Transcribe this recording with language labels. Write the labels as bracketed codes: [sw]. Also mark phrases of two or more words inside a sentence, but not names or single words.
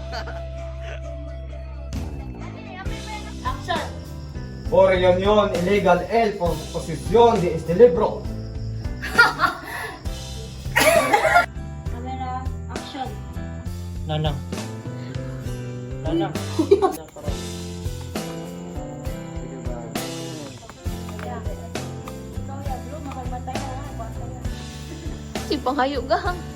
[en] Action! [es] Por reunión ilegal el por posesión de este libro. [en] Camera, action! [hil] Nanang. Nanang. Si panghayo ga.